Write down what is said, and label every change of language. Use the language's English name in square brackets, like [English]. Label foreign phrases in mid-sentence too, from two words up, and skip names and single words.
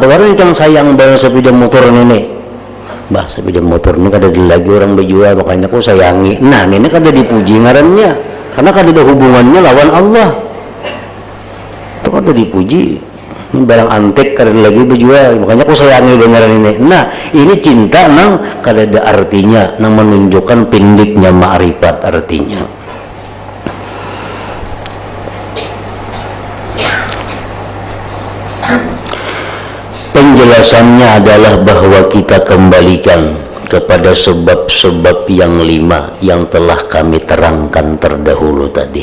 [Banjar] Karena yang sayang banget sepeda motor ini. Bah, sepeda motor ini kada lagi orang berjual, makanya aku sayangi. Nah, ini kada dipuji ngarannya. Karena kada ada hubungannya lawan Allah. Itu kada dipuji. Ini barang antik kada lagi berjual, makanya aku sayangi dengaran ini. Nah, ini cinta nang kada ada artinya, nang menunjukkan pendeknya ma'rifat artinya. [Indonesian] Penjelasannya adalah bahwa kita kembalikan kepada sebab-sebab yang 5 yang telah kami terangkan terdahulu tadi.